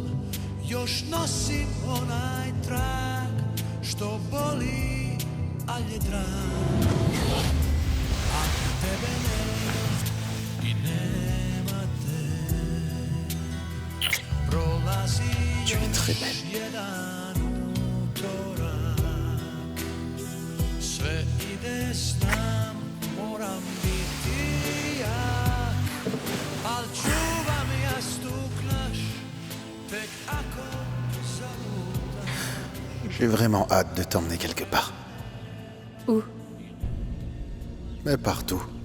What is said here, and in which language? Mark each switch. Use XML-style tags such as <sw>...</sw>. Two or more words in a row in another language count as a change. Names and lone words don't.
<hr>Još nosim onaj trag što boli, al je drag. Ako tebe nema i nema te, prolazi još jedan utorak. Sve ide</hr> <fr>J'ai vraiment hâte de t'emmener quelque part. Où? Mais partout.</fr>